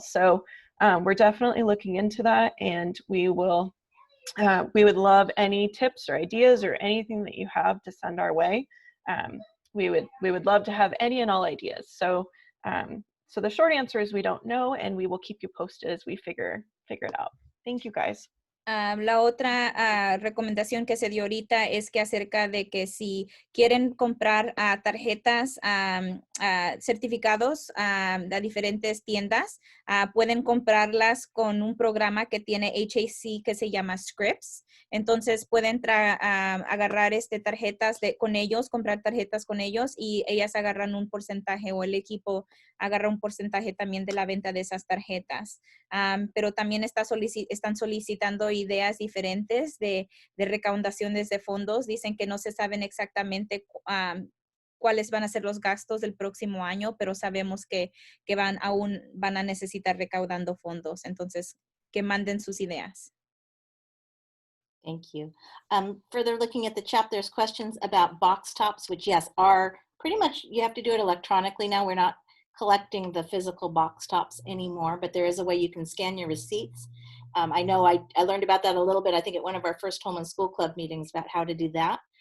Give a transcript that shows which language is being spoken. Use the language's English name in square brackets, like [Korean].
[English] So we're definitely looking into that, and we would love any tips or ideas or anything that you have to send our way. We would love to have any and all ideas. So so the short answer is we don't know, and we will keep you posted as we figure it out. Thank you, guys. [Spanish] La otra recomendación que se dio ahorita es que acerca de que si quieren comprar tarjetas, certificados de diferentes tiendas, pueden comprarlas con un programa que tiene HAC que se llama Scripts. Entonces pueden agarrar tarjetas con ellos, comprar tarjetas con ellos, y ellas agarran un porcentaje, o el equipo agarra un porcentaje también de la venta de esas tarjetas. Pero también están solicitando ideas diferentes de recaudaciones de fondos. Dicen que no se saben exactamente cuáles van a ser los gastos del próximo año, pero sabemos que aún van a necesitar recaudando fondos. Entonces, que manden sus ideas. [English] Thank you. Further looking at the chat, there's questions about box tops, which yes, are pretty much, you have to do it electronically now. We're not collecting the physical box tops anymore, but there is a way you can scan your receipts. I know I learned about that a little bit, I think at one of our first Home and School Club meetings, about how to do that.